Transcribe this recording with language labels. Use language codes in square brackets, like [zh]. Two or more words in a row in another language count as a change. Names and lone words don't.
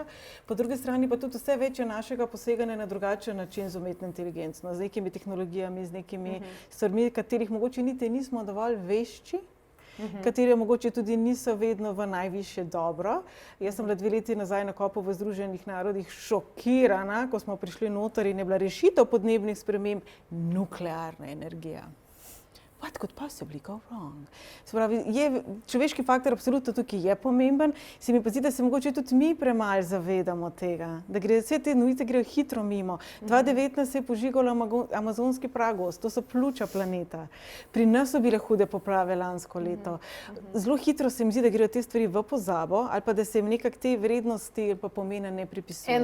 [sl] Po drugi strani pa tudi vse večje našega poseganja na drugačen način z umetno inteligenco, z nekimi tehnologijami, z nekimi stvarmi, katerih mogoče niti nismo dovolj vešči, katere mogoče tudi niso vedno v najvišje dobro. Jaz sem bila 2 leti nazaj na kopu v Združenih narodih šokirana, ko smo prišli noter in je bila rešitev podnebnih sprememb nuklearna energija. [en] What could possibly go wrong? [sl] Se pravi, človeški faktor absolutno tukaj je pomemben, se mi pa zdi, da se mogoče tudi mi premalo zavedamo tega, da vse te novice grejo hitro mimo. 2019 se je požigal amazonski pragost, to so pljuča planeta. Pri nas so bile hude poplave lansko leto. Zelo hitro se mi zdi, da grejo te stvari v pozabo, ali pa da se jim nekako te vrednosti ali pa pomena ne pripisujejo.